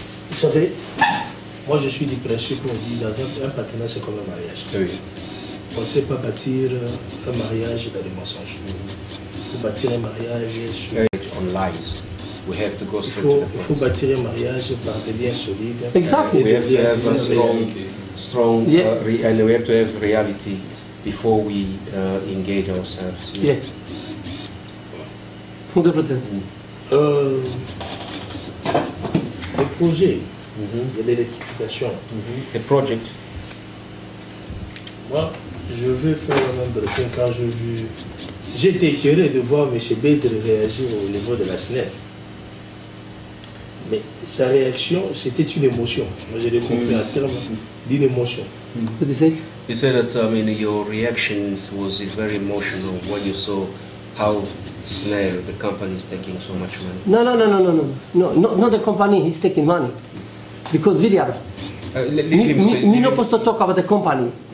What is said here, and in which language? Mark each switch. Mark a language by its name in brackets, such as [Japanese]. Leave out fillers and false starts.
[French] Vous savez, moi je suis du principe qu'on dit dans un partenariat c'est comme un mariage. Oui. On ne sait pas bâtir un mariage dans les mensonges. Il faut bâtir un mariage sur... Il faut bâtir un mariage par des liens solides. [English] Exactly. We have to have a strong and we have to have reality before we engage ourselves. Yeah. 100%. [French] Les projets de l'électrification. [English] The project. [French] Moi, je veux faire un nombre de points quand j'ai vu. J'étais écœuré de voir M. Bédre réagir au niveau de la SNEF. Mais sa réaction, c'était une émotion. Moi, j'ai compris en termes d'une émotion. [English] You said that your reactions was very emotional when you saw how SNEF, the company, is taking so much money. No, not the company. He's taking money because William. Me no posso talk about the company.